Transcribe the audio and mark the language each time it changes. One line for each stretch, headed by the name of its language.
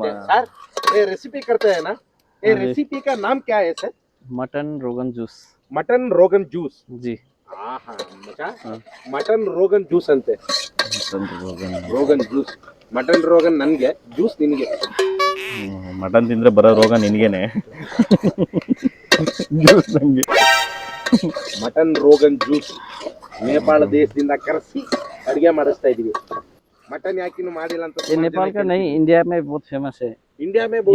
Hindi: sir ये recipe करते हैं ना ये रेसिपी का नाम क्या है सर मटन रोगन जूस मटन रोगन जूस जी
Kannada: मचा मटन रोगन जूस ಅಂತೆ ರೋಗನ್ ಜ್ಯೂಸ್ ಮಟನ್ ರೋಗನ್ ನನ್ಗೆ ಜ್ಯೂಸ್ ನಿನ್ಗೆ ಮಟನ್ ತಿಂದ್ರೆ ಬರೋ ರೋಗ ನಿನ್ಗೇನೆ ಜ್ಯೂಸ್ ನಂಗೆ ಮಟನ್ ರೋಗನ್ ಜ್ಯೂಸ್ ನೇಪಾಳ ದೇಶದಿಂದ ಕರೆಸಿ ಅಡಿಗೆ ಮಾಡಿಸ್ತಾ ಇದೀವಿ ಮಟನ್ ಯಾಕಿನ್ನು ಮಾಡಿಲ್ಲ ಅಂತ
Hindi: ये नेपाल का नहीं इंडिया में बहुत फेमस है ಇಂಡಿಯಾ में बहुत